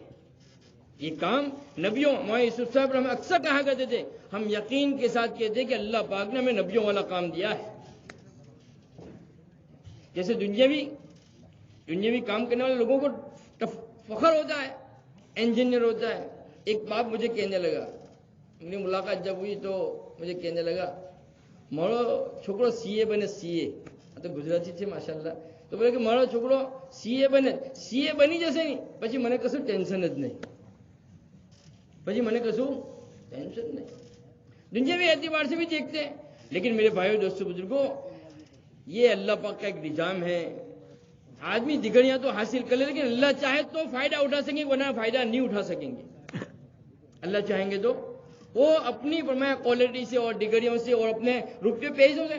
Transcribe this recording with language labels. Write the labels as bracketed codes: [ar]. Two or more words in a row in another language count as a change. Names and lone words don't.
[ur] یہ کام نبیوں, ہمارے یوسف صاحب ہمیں اکثر کہا کرتے تھے, ہم یقین کے ساتھ کہتے ہیں کہ اللہ پاک نے ہمیں نبیوں والا کام دیا ہے. جیسے دنیاوی کام کرنے والے لوگوں کو فخر ہوتا ہے, انجینئر ہوتا ہے. ایک باپ مجھے کہنے لگا, میری ملاقات جب ہوئی تو مجھے کہنے لگا [gu] મારો છોકરો સીએ બને, સીએ આ તો ગુજરાતી છે [ur] માશાલ્લાહ. [gu] તો બોલે કે મારો છોકરો સીએ બને, સીએ બની જશે ને પછી મને કશું ટેન્શન જ નહીં, પછી મને કશું ટેન્શન નહીં. [ur] دنیاوی اعتبار سے بھی دیکھتے ہیں. لیکن میرے بھائیوں دوستوں بزرگوں، یہ اللہ پاک کا ایک نظام ہے. آدمی ڈگریاں تو حاصل کر لے، لیکن اللہ چاہے تو فائدہ اٹھا سکیں گے، ورنہ فائدہ نہیں اٹھا سکیں گے. اللہ چاہیں گے تو وہ اپنی فرمایا کوالٹی سے اور ڈگریوں سے اور اپنے روپے پیسوں سے.